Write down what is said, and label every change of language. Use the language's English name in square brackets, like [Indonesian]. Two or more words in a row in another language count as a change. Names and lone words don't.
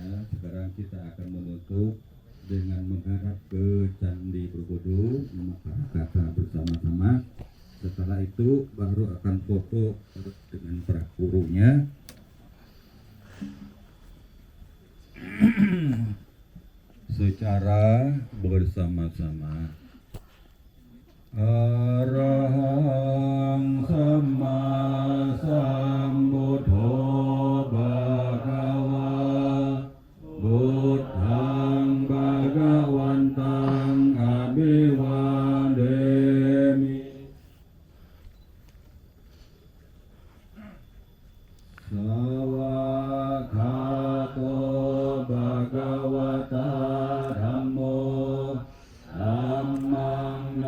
[Indonesian] Sekarang kita akan menutup dengan menghadap ke Candi Borobudur, memakai kata bersama-sama. Setelah itu baru akan foto dengan para gurunya. Secara bersama-sama. [Pali] Arahang Sama Sambuddho Bhagava Buddhang Bhagawantang Abhiwademi Sawakhato Bhagavata Dhammo Dhammang